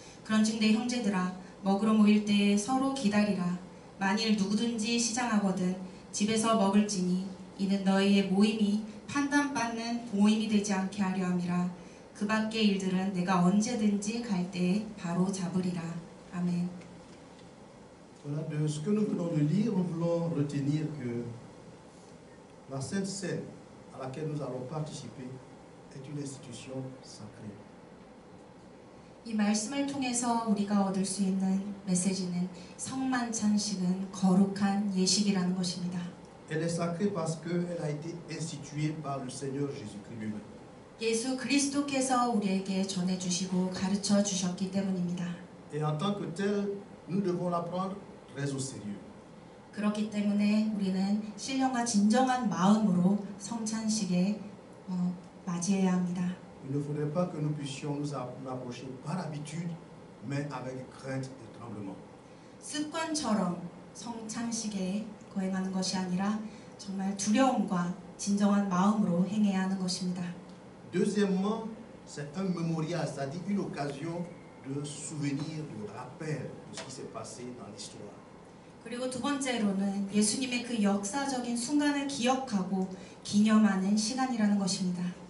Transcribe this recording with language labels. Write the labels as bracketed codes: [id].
[ko] 그런즉 내 형제들아 먹으러 모일 때에 서로 기다리라. 만일 누구든지 시장하거든 집에서 먹을지니 이는 너희의 모임이 판단받는 모임이 되지 않게 하려 함이라. 그 밖의 일들은 내가 언제든지 갈 때에 바로 잡으리라. 아멘. [fr] Voilà, de ce que nous venons de lire, nous voulons retenir que la Sainte Seine à laquelle nous allons participer est une institution sacrée. [ko] 이 말씀을 통해서 우리가 얻을 수 있는 메시지는 성만찬식은 거룩한 예식이라는 것입니다. [fr] Elle est sacrée parce qu'elle a été instituée par le Seigneur Jésus-Christ lui-même. [ko] 예수 그리스도께서 우리에게 전해주시고 가르쳐 주셨기 때문입니다. [fr] Et en tant que telle, nous devons la prendre très au sérieux. [ko] 그렇기 때문에 우리는 신령과 진정한 마음으로 성찬식에 맞이해야 합니다. [fr] Il ne faudrait pas que nous puissions nous approcher par habitude, mais avec crainte et tremblement. [ko] 습관처럼 성찬식에 거행하는 것이 아니라 정말 두려움과 진정한 마음으로 행해야 하는 것입니다. [fr] Deuxièmement, c'est un mémorial, c'est-à-dire une occasion de souvenir, de rappel de ce qui s'est passé dans l'histoire. [ko] 그리고 두 번째로는 예수님의 그 역사적인 순간을 기억하고 기념하는 시간이라는 것입니다.